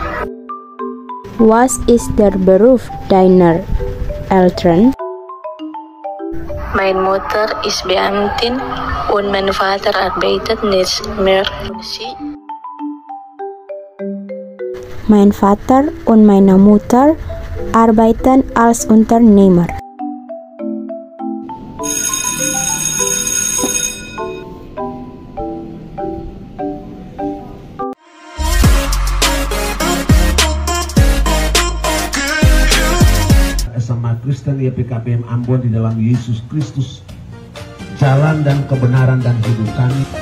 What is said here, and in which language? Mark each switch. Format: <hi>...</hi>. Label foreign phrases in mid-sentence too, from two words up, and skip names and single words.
<de>Was ist der Beruf deiner Eltern? Meine Mutter ist Beamtin und mein Vater arbeitet nicht mehr. Mein Vater und meine Mutter arbeiten als Unternehmer.</de> <id>SMA Kristen YPKPM Ambon di dalam Yesus Kristus, jalan dan kebenaran dan hidup kami.</id>